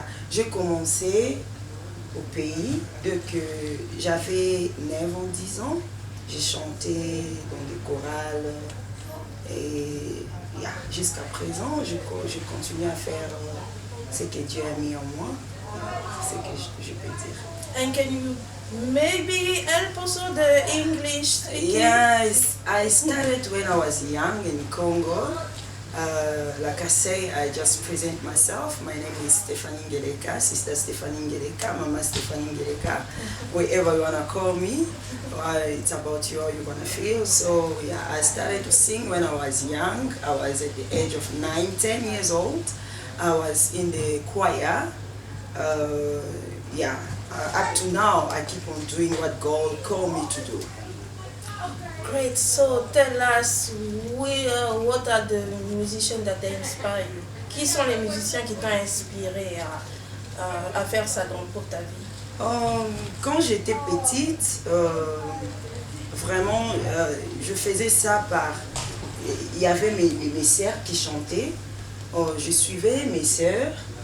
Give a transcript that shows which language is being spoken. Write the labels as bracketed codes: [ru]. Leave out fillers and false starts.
[fr] J'ai commencé au pays dès que j'avais 9 ans, 10 ans. J'ai chanté dans des chorales et jusqu'à présent, je continue à faire ce que Dieu a mis en moi. C'est ce que je peux dire. [en] And can you maybe help also the English speaking? Yes, I started when I was young in Congo. Like I say, I just present myself. My name is Stéphanie Ngeleka, Sister Stéphanie Ngeleka, Mama Stéphanie Ngeleka, whatever you want to call me. It's about you, how you're going to feel. So I started to sing when I was young. I was at the age of 9, 10 years old. I was in the choir. Up to now, I keep on doing what God called me to do. Great. So tell us, what are the musicians that inspire you? [fr] Qui sont les musiciens qui t'ont inspiré à faire ça pour ta vie? Quand j'étais petite, vraiment, je faisais ça par... Il y avait mes sœurs qui chantaient. Je suivais mes sœurs.